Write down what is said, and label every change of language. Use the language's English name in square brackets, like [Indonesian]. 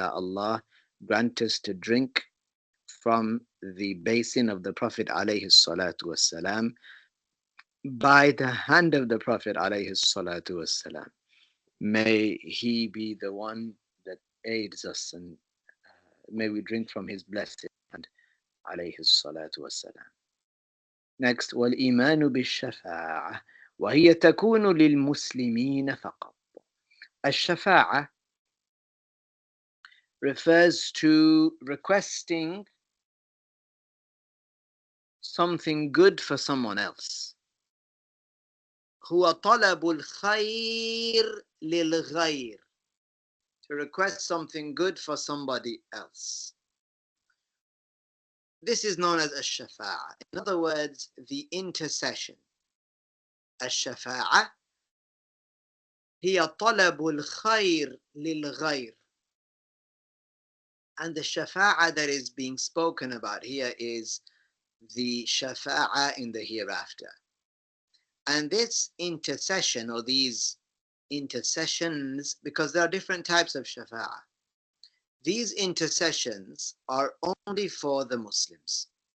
[English] Ya Allah, grant us to drink from the basin of the Prophet alayhi salatu wassalam by the hand of the Prophet alayhi salatu wassalam. May he be the one that aids us, and may we drink from his blessed hand alayhi salatu wassalam. [Arabic] Next, والإيمان بالشفاعة وهي تكون للمسلمين فقط. [English] الشفاعة refers to requesting something good for someone else. [Arabic] هو طلب الخير للغير. [English] To request something good for somebody else. This is known as الشفاعة. In other words, the intercession. [Arabic] الشفاعة هي طلب الخير للغير. [English] And the shafa'a that is being spoken about here is the shafa'a in the hereafter. And this intercession, or these intercessions, because there are different types of shafa'a, these intercessions are only for the Muslims.